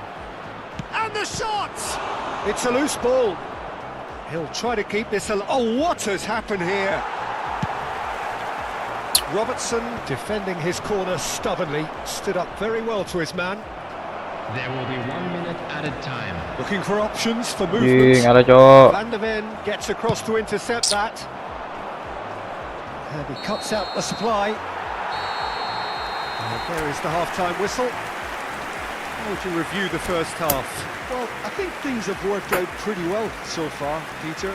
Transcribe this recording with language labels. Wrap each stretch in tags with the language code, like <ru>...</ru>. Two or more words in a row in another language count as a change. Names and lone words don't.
<en>And the shot! It's a loose ball. He'll try to keep this alive. Oh, what has happened here? Robertson defending his corner stubbornly. Stood up very well to his man. There will be 1 minute added time. Looking for options for</en> <id>Anjing</id> <en>movement.</en> <id>ada cowok.</id> <en>Van der Ven gets across to intercept that. And he cuts out the supply. And there is the half-time whistle. How would you review the first half? Well, I think things have worked out pretty well so far, Peter.</en>